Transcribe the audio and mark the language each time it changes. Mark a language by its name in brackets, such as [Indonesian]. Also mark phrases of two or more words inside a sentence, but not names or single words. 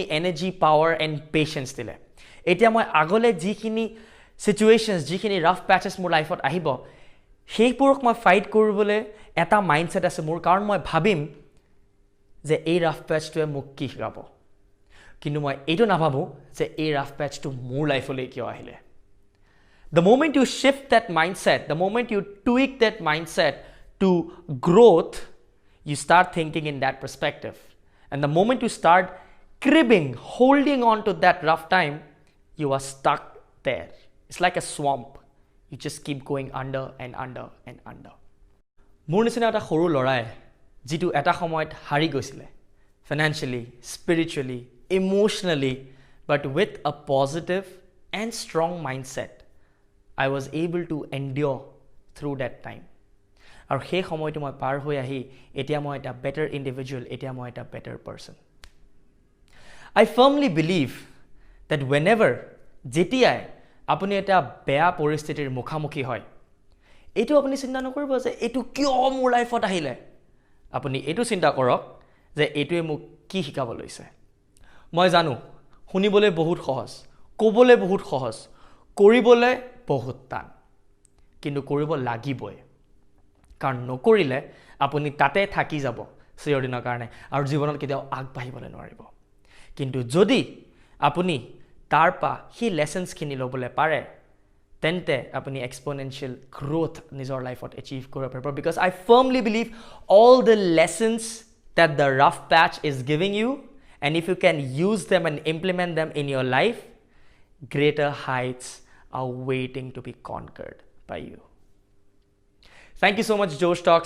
[English] energy power and patience [Assamese] দিলে এতিয়া মই আগলৈ যিখিনি চিটুৱেশ্যনছ যিখিনি [English] rough patches [Assamese] মোৰ লাইফত আহিব সেইবোৰক মই ফাইট কৰিবলৈ এটা মাইণ্ডছেট আছে মোৰ কাৰণ মই ভাবিম যে এই [English] rough patch [Assamese] মোক কি শিকাব কিন্তু মই এইটো নাভাবোঁ যে এই [English] rough patch [Assamese] মোৰ লাইফলৈ কিয় আহিলে [English] The moment you shift that mindset, the moment you tweak that mindset to growth, you start thinking in that perspective. [Assamese] And the moment you start cribbing, holding on to that rough time, you are stuck there. It's like a swamp. You just keep going under and under and under. মোৰ নিচিনা এটা সৰু ল'ৰাই যিটো এটা সময়ত হাৰি গৈছিলে [English] financially, spiritually, emotionally, but with a positive and strong mindset. [Assamese] I was able to endure through that time. আৰু সেই সময়টো মই পাৰ হৈ আহি এতিয়া মই এটা [English] better individual, [Assamese] এতিয়া মই এটা [English] better person. I firmly believe that whenever, [Assamese] যেতিয়াই আপুনি এটা বেয়া পৰিস্থিতিৰ মুখামুখি হয়, এইটো আপুনি চিন্তা নকৰিব যে এইটো কিয় মোৰ লাইফত আহিলে। আপুনি এইটো চিন্তা কৰক যে এইটোৱে মোক কি শিকাব লৈছে। মই জানো শুনিবলৈ বহুত সহজ, ক'বলৈ বহুত সহজ, কৰিবলৈ বহুত টান কিন্তু কৰিব লাগিবই কাৰণ নকৰিলে আপুনি তাতে থাকি যাব চিৰদিনৰ কাৰণে আৰু জীৱনত কেতিয়াও আগবাঢ়িবলৈ নোৱাৰিব কিন্তু যদি আপুনি তাৰপা সেই লেসনছখিনি ল'বলৈ পাৰে তেন্তে আপুনি এক্সপোনেনশিয়েল গ্ৰোথ নিজৰ লাইফত এচিভ কৰিব পাৰিব [English] because I firmly believe all the lessons that the rough patch is giving you and if you can use them and implement them in your life greater heights are waiting to be conquered by you. Thank you so much, Josh Talks.